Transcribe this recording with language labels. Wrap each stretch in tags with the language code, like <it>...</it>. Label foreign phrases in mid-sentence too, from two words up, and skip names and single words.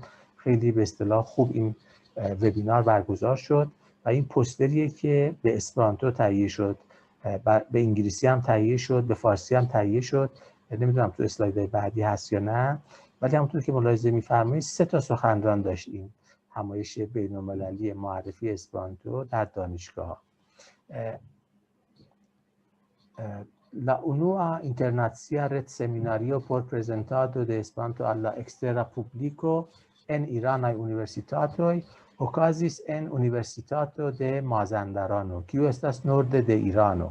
<fa>خیلی به اصطلاح خوب این وبینار برگزار شد و این پوستریه که به اسپرانتو تهیه شد، به انگلیسی هم تهیه شد، به فارسی هم تهیه شد. نمیدونم تو اسلایدهای بعدی هست یا نه، ولی همونطور که ملاحظه می‌فرمایید 3 تا سخنران داشت این همایش بین‌المللی معرفی اسپرانتو در دانشگاه.</fa> <eo>La unua internacia red seminario por presentado de Esperanto al la ekstera publiko en iranaj universitatoj okazis en Universitato de Mazandarano, kiu estas norde de Irano.</eo>